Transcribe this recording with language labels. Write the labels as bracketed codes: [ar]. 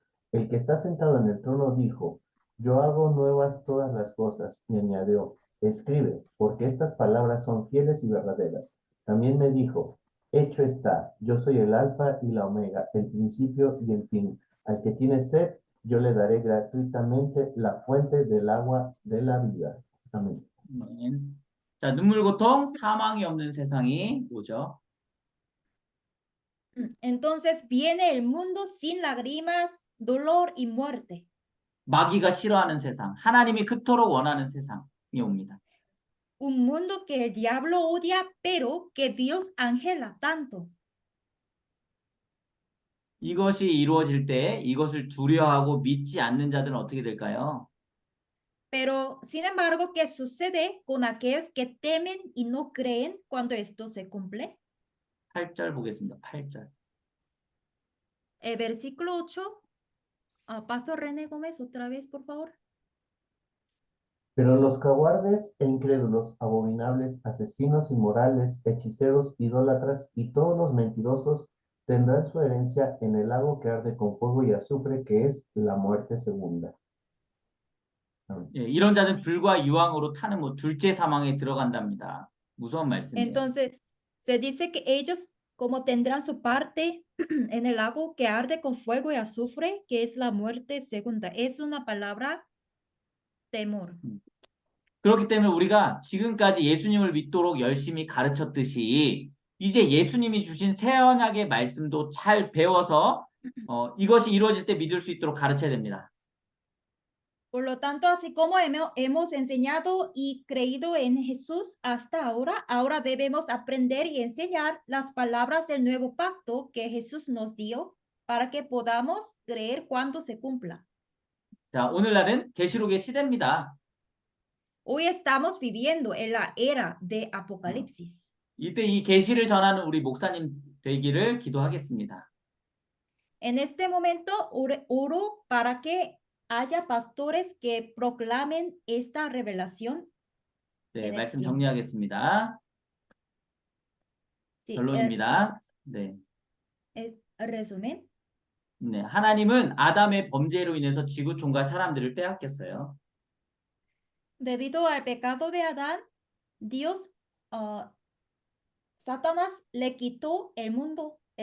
[es] El que está sentado en el trono dijo: yo hago nuevas todas las cosas, y añadió: escribe, porque estas palabras son fieles y verdaderas. También me dijo: hecho está, yo soy el alfa y la omega, el principio y el fin. Al que tiene sed, yo le daré gratuitamente la fuente del agua de la vida. Amén. [ko] 아멘. 자, 눈물, 고통, 사망이 없는 세상이 오죠. [es] Entonces viene el mundo sin lágrimas, dolor y muerte. [ko] 마귀가 싫어하는 세상, 하나님이 그토록 원하는 세상이 옵니다. [es] Un mundo que el diablo odia, pero que Dios angela tanto. [ko] 이것이 이루어질 때 이것을 두려워하고 믿지 않는 자들은 어떻게 될까요? [es] Pero, sin embargo, ¿qué sucede con aquellos que temen y no creen cuando esto se cumple? [ko] 8절 보겠습니다. 8절. [es] El versículo 8. Pastor René Gómez, otra vez, por favor. Pero los cobardes e incrédulos, abominables, asesinos, inmorales, hechiceros, idólatras y todos los mentirosos tendrán su herencia en el lago que arde con fuego y azufre, que es la muerte segunda. [ko] 예, 이런 자는 불과 유황으로 타는 둘째 사망에 들어간답니다. 무서운 말씀이에요. [es] Entonces, se dice que ellos, como tendrán su parte en el lago que arde con fuego y azufre, que es la muerte segunda. Es una palabra temor. [ko] 그렇기 때문에 우리가 지금까지 예수님을 믿도록 열심히 가르쳤듯이 이제 예수님이 주신 새 언약의 말씀도 잘 배워서 이것이 이루어질 때 믿을 수 있도록 가르쳐야 됩니다. [es] Por lo tanto, así como hemos enseñado y creído en Jesús hasta ahora, ahora debemos aprender y enseñar las palabras del nuevo pacto que Jesús nos dio para que podamos creer cuando se cumpla. [ko] 자, 오늘날은 계시록의 시대입니다. [es] Hoy estamos viviendo en la era de Apocalipsis. [ko] 이때 이 계시를 전하는 우리 목사님 되기를 기도하겠습니다. [es] En este momento oro para que haya pastores que proclamen esta revelación. [ko] 네, 말씀 정리하겠습니다. [es] Sí, [ko] 결론입니다. 네. [es] resumen. [ko] 네, 하나님은 아담의 범죄로 인해서 지구촌과 사람들을 빼앗겼어요. [es] Debido al pecado de Adán, Dios, Satanás le quitó el mundo.